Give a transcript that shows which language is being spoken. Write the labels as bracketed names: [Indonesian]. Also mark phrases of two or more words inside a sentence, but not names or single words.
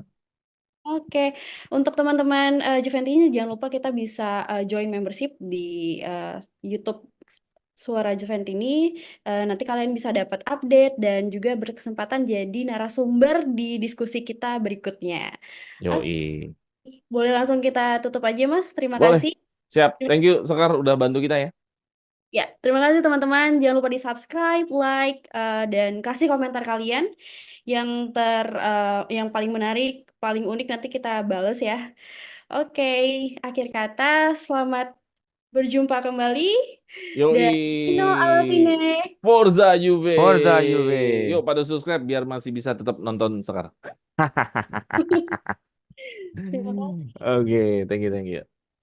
[Indonesian] Oke, untuk teman-teman Juventini jangan lupa kita bisa [English] join membership [Indonesian] di eh, YouTube Suara Juventini. Nanti kalian bisa dapat update dan juga berkesempatan jadi narasumber di diskusi kita berikutnya. Oke, Yoi. boleh langsung kita tutup aja, Mas. Terima Boleh. kasih. Siap. [English] Thank you [Indonesian] Sekar udah bantu kita ya. Ya, terima kasih teman-teman. Jangan lupa di subscribe, like, dan kasih komentar kalian yang yang paling menarik, paling unik nanti kita bales ya. Oke, akhir kata, selamat berjumpa kembali dan [Italian] Ino alla fine. [Indonesian] Yoi. Forza Juve. Forza Juve. Yuk pada subscribe biar masih bisa tetap nonton Sekar. Terima kasih. Oke, [English] thank you, thank you.